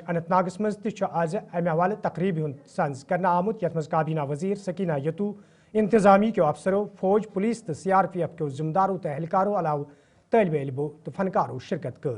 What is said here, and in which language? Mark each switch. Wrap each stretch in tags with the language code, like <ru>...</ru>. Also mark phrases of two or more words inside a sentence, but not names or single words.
<ks>अनंतनागस मज आज अमे हवाले तकरीब सज कर आमुत यथ मज काबीना वजीर सकीना यतू इंतजामी के अफसरों फौज पुलिस तो CRPF के जिम्मेदारों तो एहलकारों अलाव तलब इलमों तो फनकारों शिरकत कर।</ks>